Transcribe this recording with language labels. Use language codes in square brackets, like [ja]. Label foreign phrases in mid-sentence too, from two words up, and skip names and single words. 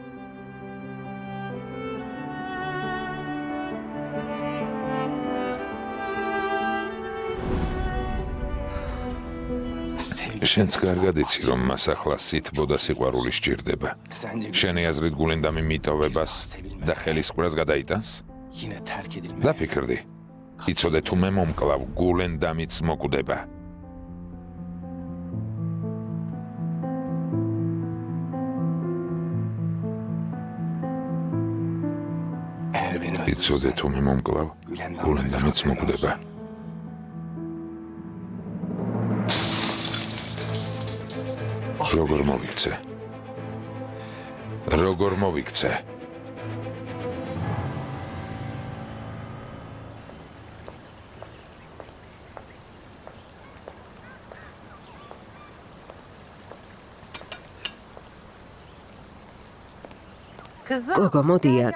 [ka] შენც კარგად იცი, რომ მას ახლა სითბო და სიყვარული სჭირდება. შენი აზრით გულენდამი მიტოვებას და ხელისყვრას გადაიტანს? [tr] Yine terk edilmek. [ka] დაფიქრდი. იცოდე თუ მე მომკლავ, გულენდამიც მოკვდება. [tr] Eğer beni [ka] იცოდე თუ მე მომკლავ, გულენდამიც მოკვდება. როგორ მოვიქცე? როგორ მოვიქცე? გოგო, მოდი აქ.